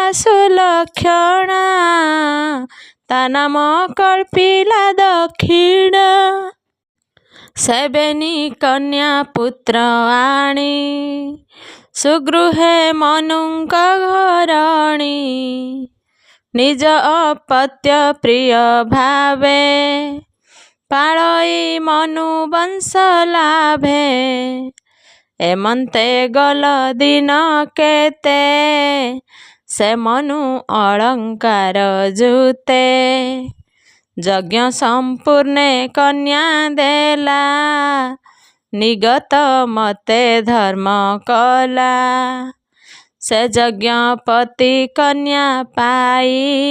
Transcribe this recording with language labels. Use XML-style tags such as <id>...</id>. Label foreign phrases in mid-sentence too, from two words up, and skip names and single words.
<or>ସୁଲକ୍ଷଣା ତା ନାମ କଳ୍ପିଲା ଦକ୍ଷିଣା ସେବେନୀ କନ୍ୟା ପୁତ୍ର ଆଣୀ ସୁଗୃହେ ମନୁଙ୍କ ଘରଣୀ ନିଜ ଅପତ୍ୟ ପ୍ରିୟ ଭାବେ ପାଳଇ ମନୁ ବଂଶ ଲାଭେ ଏମନ୍ତେ ଗଲ ଦିନ କେତେ ସେ ମନୁ ଅଳଙ୍କାର ଜୁତେ ଯଜ୍ଞ ସମ୍ପୂର୍ଣ୍ଣେ କନ୍ୟା ଦେଲା ନିଗତ ମତେ ଧର୍ମ କଲା ସେ ଯଜ୍ଞପତି କନ୍ୟା ପାଇ</or>